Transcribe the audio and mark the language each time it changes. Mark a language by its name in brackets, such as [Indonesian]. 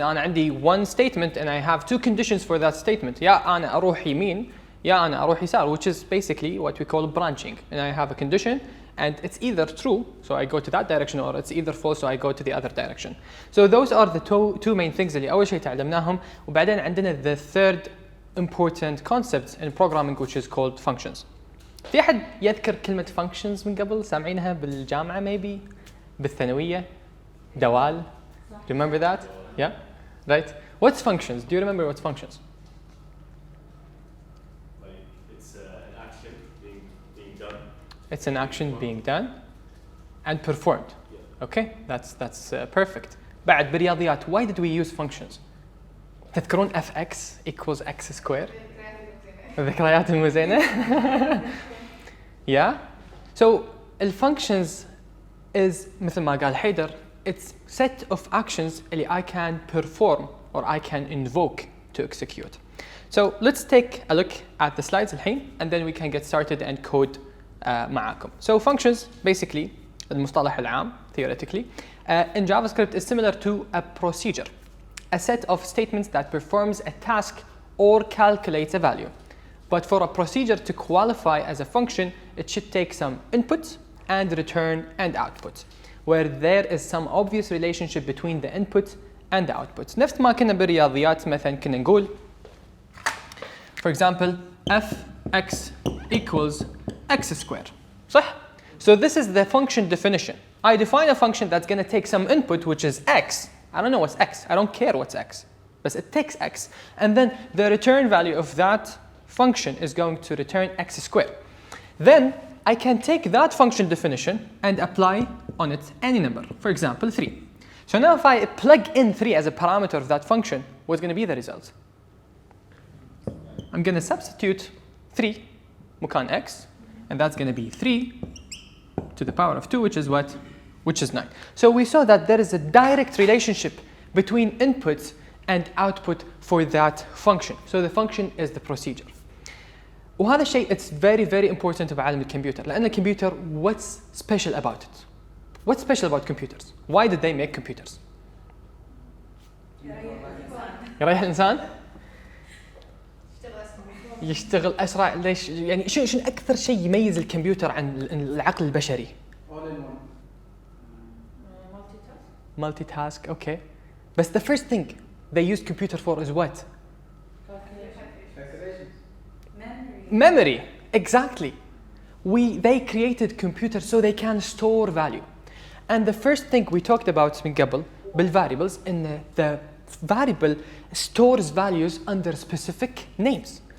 [Arabic] أنا عندي [English] one statement and I have two conditions for that statement. [Arabic] يا أنا أروح يمين يا أنا أروح يسار, [English] which is basically what we call branching. And I have a condition and it's either true, so I go to that direction, or it's either false, so I go to the other direction. So those are the two main things [Arabic] اللي أول شيء تعلمناهم. وبعدين عندنا [English] the third important concept in programming, which is called functions. [Arabic] في أحد يذكر كلمة functions من قبل؟ سامعينها بالجامعة maybe؟ بالثانوية؟ دوال؟ [English] Do you remember that? Yeah? Right? What's functions? Do you remember what's functions? Like it's an action being done. It's an action being done and performed. Yeah. Okay? That's perfect. [Arabic] بعد بالرياضيات, [English] why did we use functions? [Arabic] تذكرون [English] fx equals x square? [Arabic] الذكريات المزينة. Yeah? [English] So functions is [Arabic] مثل ما قال حيدر, [English] it's set of actions اللي I can perform or I can invoke to execute. So let's take a look at the slides الحين and then we can get started and code معاكم. So functions basically [Arabic] المصطلح العام [English] theoretically in JavaScript is similar to a procedure, a set of statements that performs a task or calculates a value. But for a procedure to qualify as a function, it should take some input and return and output, where there is some obvious relationship between the input and the output. [Arabic] نفس ما كنا بالرياضيات مثلا كنا نقول [English] for example fx equals x square. [Arabic] صح? [English] So this is the function definition. I define a function that's going to take some input, which is x. I don't know what's x. I don't care what's x. But it takes x. And then the return value of that function is going to return x squared. Then I can take that function definition and apply on it any number. For example, 3. So now if I plug in 3 as a parameter of that function, what's going to be the result? I'm going to substitute 3 مكان x, and that's going to be 3 to the power of 2, which is what? Which is 9. So we saw that there is a direct relationship between input and output for that function. So the function is the procedure. [Arabic] وهذا الشيء [English] it's very very important بعالم الكمبيوتر, [Arabic] لأن الكمبيوتر [English] what's special about it? What's special about computers? Why did they make computers? [Arabic] يريح الإنسان؟ يشتغل أسرع. ليش؟ يعني شنو أكثر شيء يميز الكمبيوتر عن العقل البشري؟ [English] Multitask, okay. But the first thing they use computer for is what? Memory, exactly. They created computers so they can store value. And the first thing we talked about [Arabic] من قبل [English] بالvariables, in the variable stores values under specific names.